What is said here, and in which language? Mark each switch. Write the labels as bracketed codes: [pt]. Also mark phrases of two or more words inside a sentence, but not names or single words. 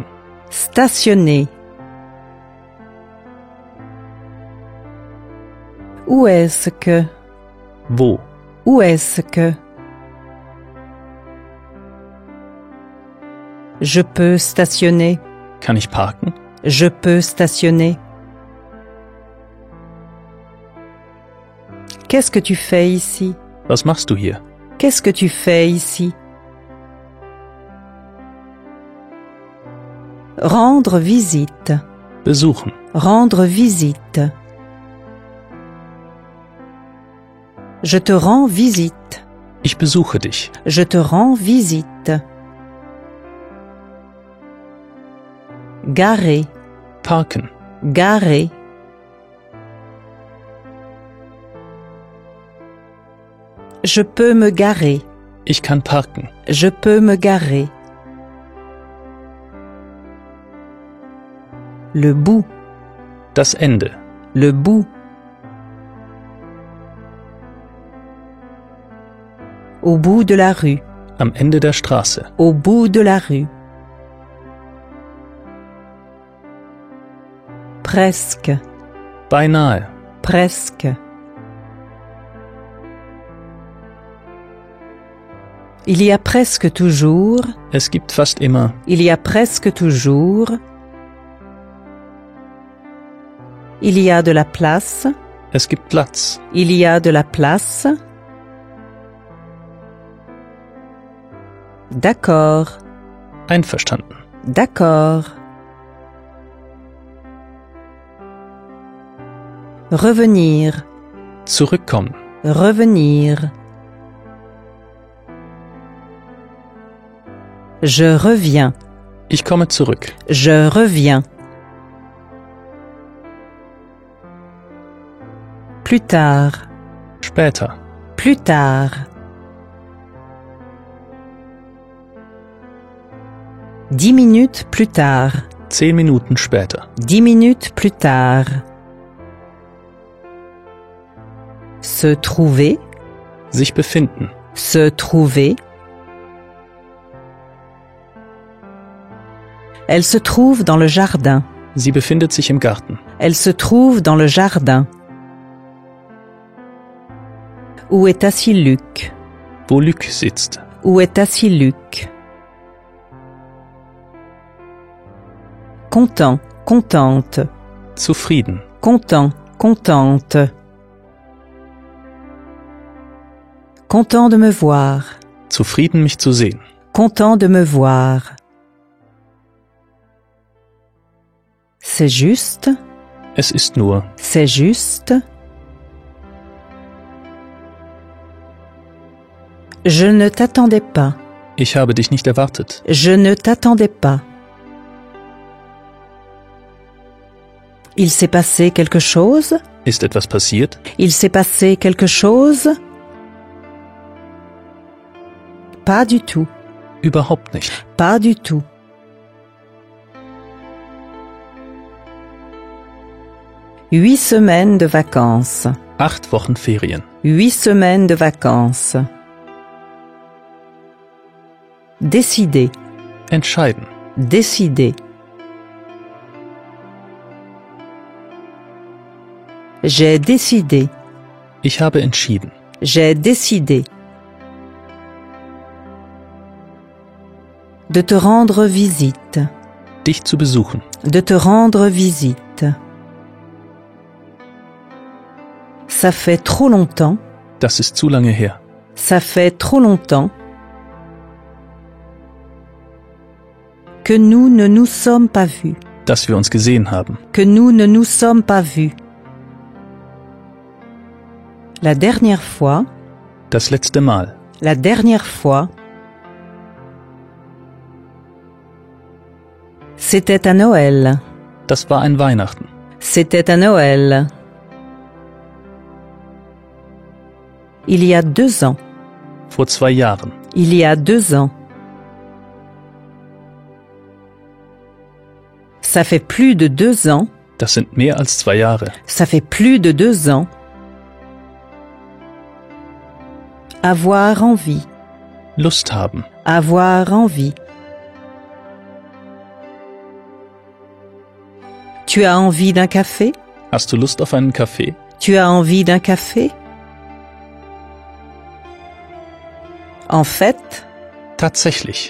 [fr] stationner. Où est-ce que, [de] wo, [fr] où est-ce que? Je peux stationner, [de] kann ich parken, [fr] je peux stationner. Qu'est-ce que tu fais ici? [de] was machst du hier, [fr] Qu'est-ce que tu fais ici? Rendre visite, [de] besuchen, [fr] rendre visite. Je te rends visite, [de] ich besuche dich, [fr] je te rends visite. Garer, [de] parken, [fr] garer. Je peux me garer, [de] ich kann parken, [fr] je peux me garer. Le bout, [de] das Ende, [fr] le bout. Au bout de la rue, [de] am Ende der Straße, [fr] au bout de la rue. Presque, [de] beinahe, [fr] presque. Il y a presque toujours, [de] es gibt fast immer, [fr] il y a presque toujours. Il y a de la place, [de] es gibt Platz, [fr] il y a de la place. D'accord, [de] einverstanden, [fr] d'accord. Revenir, [de] zurückkommen, [fr] revenir. Je reviens, [de] ich komme zurück, [fr] je reviens. Plus tard, [de] später, [fr] plus tard. 10 minutes plus tard, [de] 10 Minuten später, [fr] 10 minutes plus tard. Se trouver, [de] sich befinden, [fr] se trouver. Elle se trouve dans le jardin. [de] sie befindet sich im Garten, [fr] Elle se trouve dans le jardin. Où est assis Luc? [de] wo Luc sitzt, [fr] Où est assis Luc? Content, contente. [de] zufrieden, [fr] Content, contente. Content de me voir. [de] zufrieden mich zu sehen, [fr] Content de me voir. C'est juste, [de] es ist nur, [fr] c'est juste. Je ne t'attendais pas. [de] ich habe dich nicht erwartet, [fr] Je ne t'attendais pas. Il s'est passé quelque chose? [de] ist etwas passiert, [fr] Il s'est passé quelque chose? Pas du tout. [de] überhaupt nicht, [fr] Pas du tout. Huit semaines de vacances. [de] 8 Wochen Ferien, [fr] 8 semaines de vacances. Décider. [de] entscheiden, [fr] Décider. J'ai décidé. [de] ich habe entschieden, [fr] J'ai décidé. De te rendre visite. [de] dich zu besuchen, [fr] De te rendre visite. Ça fait trop longtemps. [de] Das ist zu lange her. [fr] Ça fait trop longtemps que nous ne nous sommes pas vus. [de] Dass wir uns gesehen haben. [fr] Que nous ne nous sommes pas vus. La dernière fois. [de] Das letzte Mal. [fr] La dernière fois. C'était à Noël. [de] Das war ein Weihnachten. [fr] C'était à Noël. Il y a 2 ans. [de] Vor 2 Jahren. [fr] Il y a 2 ans. Ça fait plus de 2 ans. [de] Das sind mehr als 2 Jahre. [fr] Ça fait plus de 2 ans. Avoir envie. [de] Lust haben. [fr] Avoir envie. Tu as envie d'un café? [de] Hast du Lust auf einen Kaffee? [fr] Tu as envie d'un café? En fait. [de] Tatsächlich.